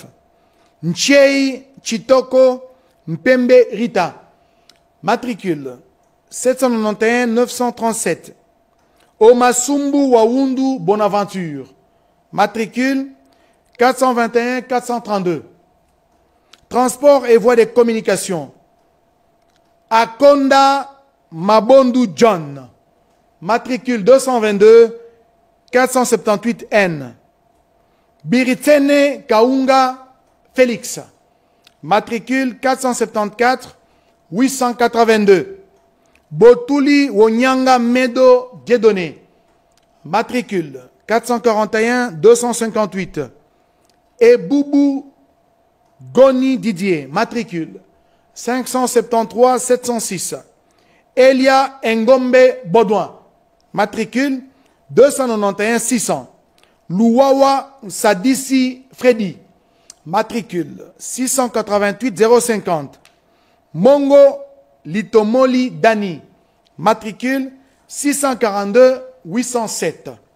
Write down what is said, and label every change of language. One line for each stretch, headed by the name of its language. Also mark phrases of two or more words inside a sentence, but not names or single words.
French: Nchei Chitoko Mpembe Rita, matricule 791 937. Omasumbu Wawundu Bonaventure, matricule 421 432. Transport et voies de communication. Akonda Mabondu John, matricule 222 478N. Biritsene Kaunga Félix, matricule 474 882. Botuli Wonyanga Medo Dieudonné, matricule 441 258. Et Boubou Goni Didier, matricule 573 706. Elia Ngombe Baudouin, matricule 291 600. Louawa Sadissi Freddy, matricule 688 050. Mongo Litomoli Dani, matricule 642 807.